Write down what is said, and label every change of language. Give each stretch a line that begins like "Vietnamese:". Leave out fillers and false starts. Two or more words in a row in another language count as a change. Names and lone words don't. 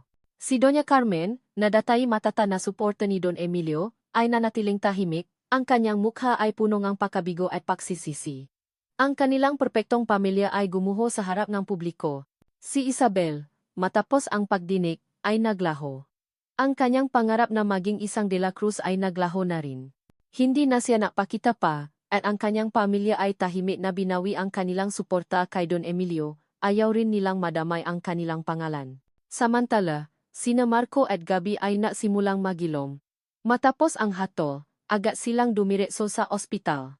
Filipino: Si Doña Carmen, na datay matata na suporta ni Don Emilio, ay nanatiling tahimik, ang kanyang mukha ay puno ng pakabigo at pagsisisi. Ang kanilang perpektong pamilya ay gumuho sa harap ng publiko. Si Isabel, matapos ang pagdinig, ay naglaho. Ang kanyang pangarap na maging isang de la Cruz ay naglaho na rin. Hindi na siya napakita pa, at ang kanyang pamilya ay tahimik na binawi ang kanilang suporta kay Don Emilio, ayaw rin nilang madamay ang kanilang pangalan. Samantala, sina Marco at Gabi ay nasimulang magilom. Matapos ang hatol, agad silang dumiretso sa ospital.